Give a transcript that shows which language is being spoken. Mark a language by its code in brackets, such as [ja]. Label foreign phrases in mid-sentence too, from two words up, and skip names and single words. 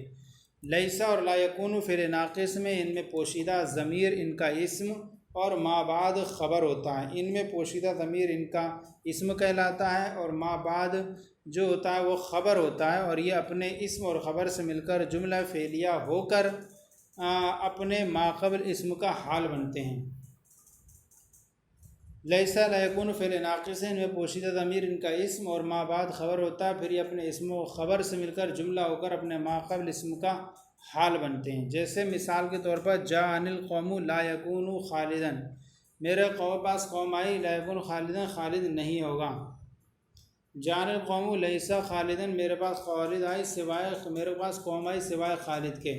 [ur] لیسا اور [ar] لا یکون [ur] فعل ناقص میں ان میں پوشیدہ ضمیر ان کا اسم اور ما بعد خبر ہوتا ہے۔ ان میں پوشیدہ ضمیر ان کا اسم کہلاتا ہے اور ما بعد جو ہوتا ہے وہ خبر ہوتا ہے، اور یہ اپنے اسم اور خبر سے مل کر جملہ فعلیہ ہو کر اپنے ما قبل اسم کا حال بنتے ہیں۔ [ar] لیسا لا یکون [ur] فعل ناقص ان میں پوشیدہ ضمیر ان کا اسم اور ما بعد خبر ہوتا ہے، پھر یہ اپنے اسم و خبر سے مل کر جملہ ہو کر اپنے ما قبل اسم کا حال بنتے ہیں۔ جیسے مثال کے طور پر [ar] جاءنی القوم لا یکون خالدا، [ur] میرے پاس قوم آئی، [ar] لا یکون خالدا [ur] خالد نہیں ہوگا۔ [ar] جاءنی القوم لیسا خالدا، [ur] میرے پاس خالد آئی سوائے، میرے پاس قوم آئی سوائے خالد کے۔